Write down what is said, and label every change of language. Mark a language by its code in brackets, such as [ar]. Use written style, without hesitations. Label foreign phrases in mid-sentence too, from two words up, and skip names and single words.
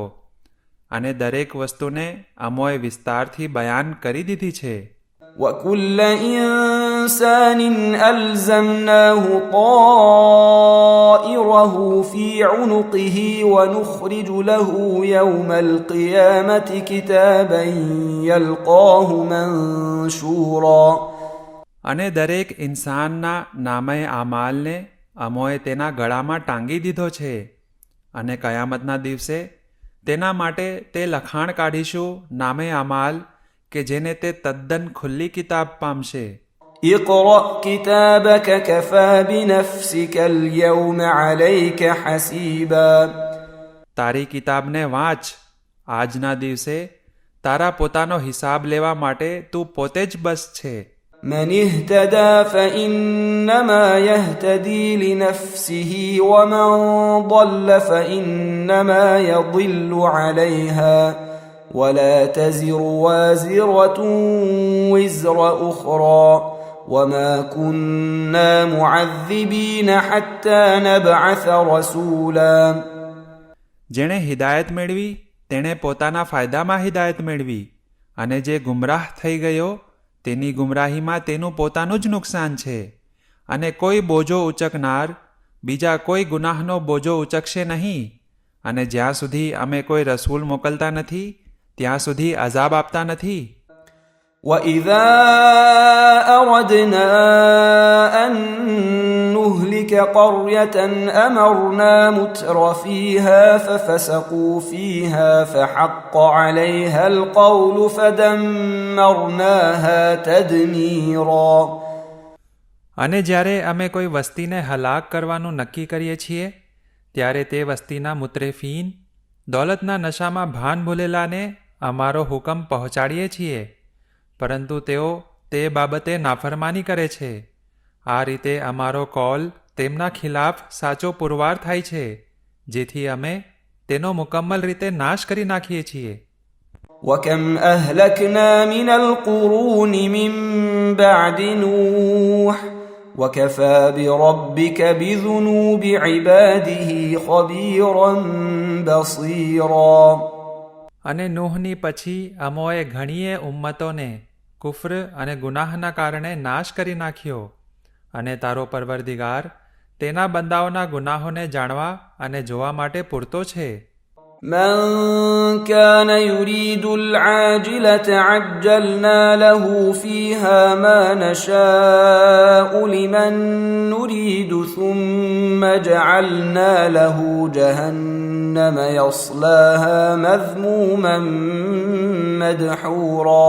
[gu] અને દરેક વસ્તુને અમોએ વિસ્તારથી બયાન કરી દીધી છે. [ar] وكل إنسان ألزمناه طائره في عنقه ونخرج له يوم القيامة كتابا يلقاه منشورا. [gu] અને દરેક ઇન્સાનના નામે આમાલને અમોએ તેના ગળામાં ટાંગી દીધો છે, અને કયામતના દિવસે તેના માટે તે લખાણ કાઢીશું નામે આમાલ કે જેને તે તદ્દન ખુલ્લી કિતાબ પામશે. [ar] اقرأ كتابك كفى بنفسك اليوم عليك حسيبا. [gu] તારી કિતાબને વાંચ, આજના દિવસે તારા પોતાનો હિસાબ લેવા માટે તું પોતે જ બસ છે. [ar] من اهتدى فإنما يهتدي لنفسه ومن ضل فإنما يضل عليها ولا تزر وازرة وزر أخرى وما كنا معذبين حتى نبعث رسولا. [gu] જેણે હિદાયત મેળવી તેણે પોતાના ફાયદામાં હિદાયત મેળવી, અને જે ગુમરાહ થઈ ગયો તેની ગુમરાહીમાં તેનું પોતાનું જ નુકસાન છે. અને કોઈ બોજો ઉચકનાર બીજા કોઈ ગુનાહનો બોજો ઉચકશે નહીં, અને જ્યાં સુધી અમે કોઈ રસૂલ મોકલતા નથી ત્યાં સુધી અઝાબ આપતા નથી. [ar] وإذا أردنا أن نهلك قرية أمرنا متر فيها ففسقوا فيها فحق عليها القول فدمرناها تدميرا. [gu] અને જ્યારે અમે કોઈ વસ્તીને હલાક કરવાનું નક્કી કરીએ છીએ ત્યારે તે વસ્તીના મુત્રેફીન દોલતના નશામાં ભાન ભૂલેલાને અમારો હુકમ પહોંચાડીએ છીએ, પરંતુ તેઓ તે બાબતે નાફરમાની કરે છે. આ રીતે અમારો કોલ તેમના ખિલાફ સાચો પુરવાર થાય છે, જેથી અમે તેનો મુકમ્મલ રીતે નાશ કરી નાખીએ છીએ. [ar] وكم أهلكنا من القرون من بعد نوح وكفى بربك بذنوب عباده خبيرا بصيرا. [gu] અને નૂહની પછી અમોએ ઘણીએ ઉમ્મતોને કુફર અને ગુનાહના કારણે નાશ કરી નાખ્યો, અને તારો પરવરદિગાર તેના બંદાઓના ગુનાહોને જાણવા અને જોવા માટે પૂરતો છે. [ar] من كان يريد العاجلة عجلنا له فيها ما نشاء لمن نريد ثم جعلنا له جهنم يصلاها مذموما مدحورا.